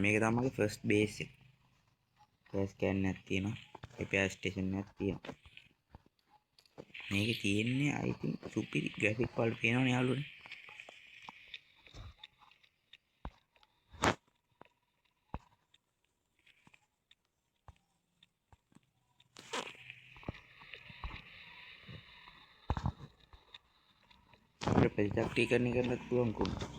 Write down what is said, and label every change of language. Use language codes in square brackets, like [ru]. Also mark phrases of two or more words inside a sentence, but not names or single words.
[si] මේක තමයි මගේ [en] first base [si] එක. [en] gas can [si] එකක් තියෙනවා. [en] repair station [si] එකක් තියෙනවා. මේකේ තියෙන්නේ [en] I think [si] සුපිරි graphic වලට පේනවනේ යාළුවනේ. අපිට ප්‍රතිචක්‍රීකරණය කරන්නත් පුළුවන් කොහොමද?